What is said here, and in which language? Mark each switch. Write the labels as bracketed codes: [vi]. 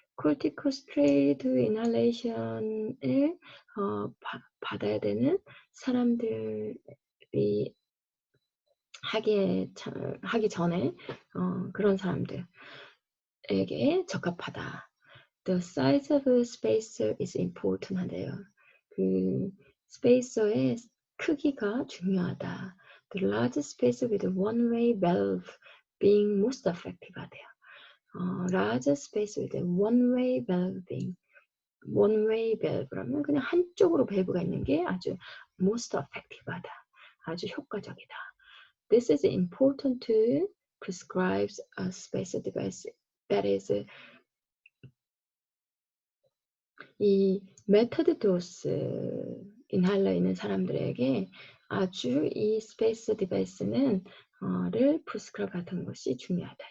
[ko] corticosteroid inhalation을 받아야 되는 사람들이 하기 전에 그런 사람들에게 적합하다. [en] The size of a spacer is important [ko] 하대요. 그 스페이서의 크기가 중요하다. [en] The large spacer with a one-way valve being most effective [ko] 하대요. [en] large space with a one-way valve being one-way valve라면 [ko] 그냥 한쪽으로 밸브가 있는 게 아주 [en] most effective하다. [ko] 아주 효과적이다. [en] This is important to prescribe a spacer device that is [ko] 이 메터드 도스 인할러 있는 사람들에게 아주 이 스페이스 디바이스는 를 프리스크라이브 하는 것이 중요하다.